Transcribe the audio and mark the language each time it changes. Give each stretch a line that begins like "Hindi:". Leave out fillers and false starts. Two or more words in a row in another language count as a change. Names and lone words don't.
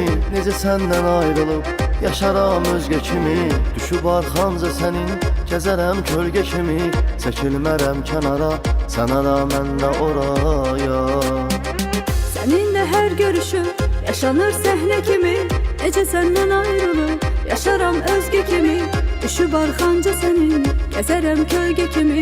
Azerbaijani: Necə səndən ayrılıb yaşaram özgə kimi. Düşüb arxamca sənin gəzərəm kölgə kimi. Çəkilmərəm kənara, sən ara mən də oraya.
Turkish: Seninle her görüşüm yaşanır sahne kimi. Ece senden ayrılıp yaşaram özge kimi. Düşüp arkanca senin gezerem kölge kimi.